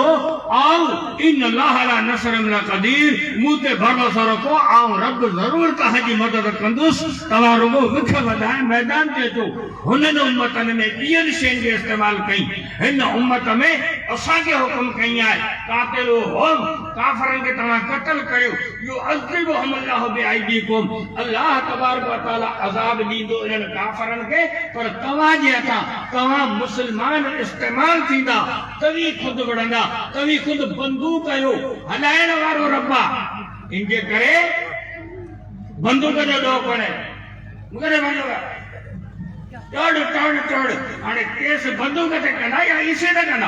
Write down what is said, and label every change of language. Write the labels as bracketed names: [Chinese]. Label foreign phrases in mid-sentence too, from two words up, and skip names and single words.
[Sindhi] आऊं [Arabic] إن الله على نصرهم لقدير, [Sindhi] मूं ते भरोसो रखो, आऊं रब ज़रूर तव्हांजी मदद कंदुसि। तव्हां रुगो विख वधाए मैदान ते अचो। हुननि उम्मतनि में ॿियनि शयुनि जो इस्तेमालु कई, हिन उम्मत में असांखे हुकुम कई आहे क़ातिलूहुम, काफ़िरनि खे तव्हां क़त्ल करियो। [Arabic] يعذبهم الله بأيديكم, الله تبارك وتعالى [Sindhi] अज़ाब ॾींदो इन्हनि काफ़िरनि खे, पर तव्हांजे हथां तव्हां मुसलमान इस्तेमाल थींदा, तव्हीं ख़ुदि विढ़ंदा, तव्हीं ख़ुदि बंदूक आहियो, हलाइण वारो रब आहे। इनजे करे बंदूक जो ॾोह कोन्हे, मूंखे टोड़ हाणे केस बंदूक ते कंदा या ईसे ते कंदा?